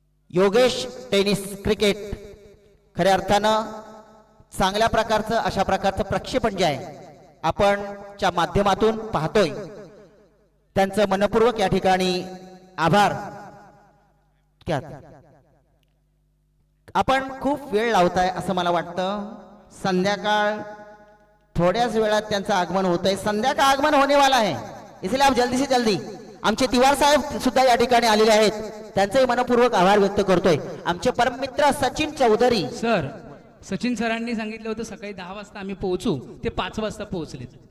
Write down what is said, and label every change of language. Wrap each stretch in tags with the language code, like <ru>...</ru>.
<mr>Yogesh tennis cricket खऱ्या अर्थानं चांगल्या प्रकारचं, अशा प्रकारचं प्रक्षेपण जे आहे आपण च्या माध्यमातून पाहतोय, त्यांचं मनपूर्वक या ठिकाणी आभार. क्या आपण खूप वेळ लावताय असं मला वाटतं. संध्याकाळ थोड्याच वेळात त्यांचं आगमन होतंय.</mr> <hi>संध्याकाळ आगमन होने वाला है, इसलिए आप जल्दी से जल्दी.</hi> <mr>आमचे तिवार साहेब सुद्धा या ठिकाणी आलेले आहेत, त्यांचेही मनपूर्वक आभार व्यक्त करतोय. आमचे परम मित्र सचिन चौधरी सर, सचिन सरांनी सांगितलं होतं सकाळी 10 वाजता आम्ही पोहोचू, ते 5 वाजता पोहोचलेत.</mr>